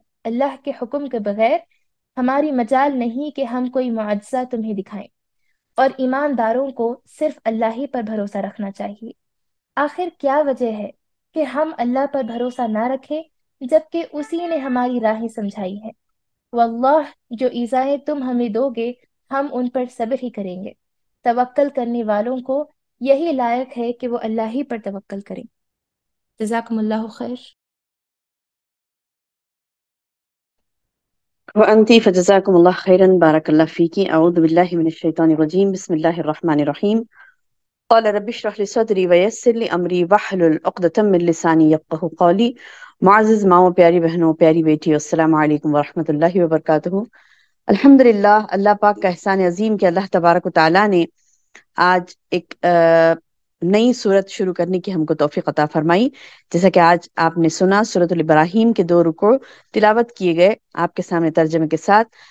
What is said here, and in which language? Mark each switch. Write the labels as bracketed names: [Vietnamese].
[Urdu] اللہ کے حکم کے بغیر ہماری مجال نہیں کہ ہم کوئی معجزہ تمہیں دکھائیں، اور ایمانداروں کو صرف اللہ ہی پر بھروسہ رکھنا چاہیے۔ آخر کیا وجہ ہے کہ ہم اللہ پر بھروسہ نہ رکھیں جبکہ اسی نے ہماری راہیں سمجھائی ہے؟ واللہ جو ایذائیں تم ہمیں دو گے ہم ان پر صبر ہی کریں گے۔ توکل کرنے والوں کو یہی لائق ہے کہ وہ اللہ ہی پر توکل کریں۔ جزاکم اللہ خیر۔ [Arabic] وأنتِ فجزاكم الله خيرا بارك الله فيكِ. أعوذ بالله من الشيطان الرجيم. بسم الله الرحمن الرحيم. قال رب اشرح لي صدري ويسر لي أمري واحلل عقدة من لساني يفقهوا قولي. [Urdu] معزز ماؤں، پیاری بہنوں، پیاری بیٹی، السلام علیکم ورحمۃ اللہ وبرکاتہ۔ الحمدللہ، اللہ پاک کا احسان عظیم کہ اللہ تبارک و تعالیٰ نے آج ایک نئی صورت شروع کرنے کی ہم کو توفیق عطا فرمائی. جیسا کہ آج آپ نے سنا سورۃ الابراہیم کے 2 رکوع تلاوت کیے گئے آپ کے سامنے ترجمے کے ساتھ.